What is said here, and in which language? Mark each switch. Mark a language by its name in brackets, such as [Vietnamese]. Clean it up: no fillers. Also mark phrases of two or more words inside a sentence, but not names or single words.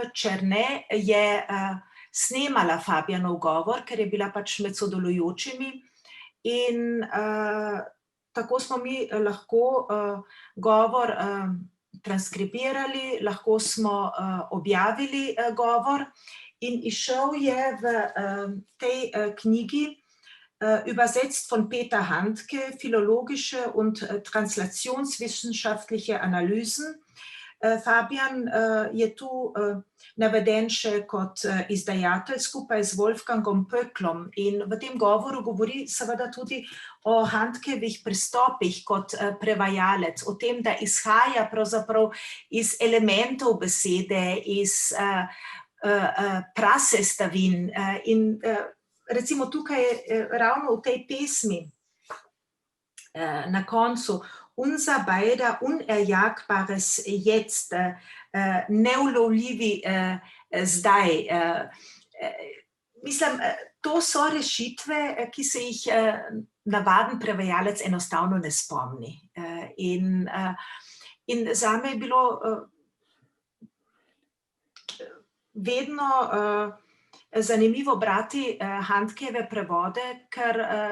[Slovenian] Černe je snemala Fabijanov govor, ker je bila pač med sodelujočimi in tako smo mi lahko govor transkribirali, lahko smo objavili govor in izšel je v tej knjigi übersetzt von Peter Handke, philologische und translationswissenschaftliche Analysen. Fabijan je tu naveden še kot izdajatelj skupaj z Wolfgangom Pöcklom in v tem govoru govori seveda tudi o Handkevih pristopih kot prevajalec, o tem, da izhaja pravzaprav iz elementov besede, iz prasestavin in recimo tukaj ravno v tej pesmi na koncu [German] unser beider unerjagbares Jetzt, [Slovenian] neulovljivi zdaj. Mislim, to so rešitve, ki se jih navaden prevajalec enostavno ne spomni. In zame je bilo vedno zanimivo brati Handkejeve prevode, ker sem